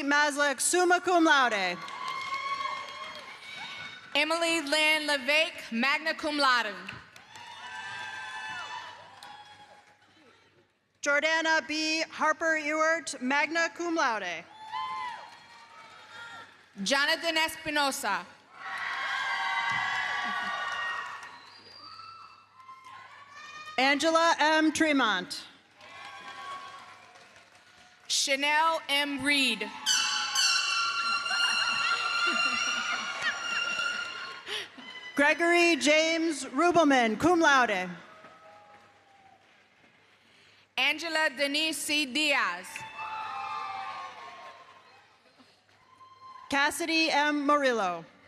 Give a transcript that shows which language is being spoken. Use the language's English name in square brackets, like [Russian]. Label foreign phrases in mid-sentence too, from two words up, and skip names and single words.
[English] Maslick, [Latin] summa cum laude. [English] Emily Lynn Levesque, [Latin] magna cum laude. [English] Jordana B. Harper Ewart, [Latin] magna cum laude. [English] Jonathan Espinosa. Angela M. Tremont. Chanel M. Reed. Gregory James Rubelman, [Latin] cum laude. [English] Angela Denise C. Diaz. Cassidy M. Murillo.